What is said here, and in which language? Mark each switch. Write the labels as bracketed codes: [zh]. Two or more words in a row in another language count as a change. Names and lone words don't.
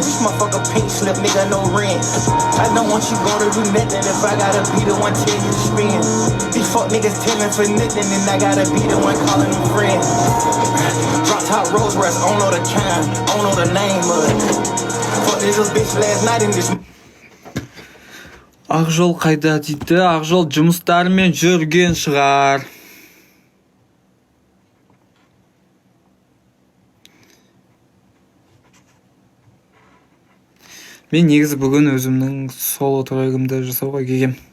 [en] This motherfucker pink slip, nigga, no rent. I don't want you gonna do nothing if I gotta be the one tell you to spend. These fuck niggas telling for nothing, and I gotta be the one calling them friends. Drop top Rolls Royce, I don't know the kind, I don't know the name of it. Fuck this little bitch last night in this. [kk] Ақжол қайда дейді? Ақжол жұмыстарымен жүрген шығар. Мен негізі бүгін өзімнің соло трегімді жасауға келгем.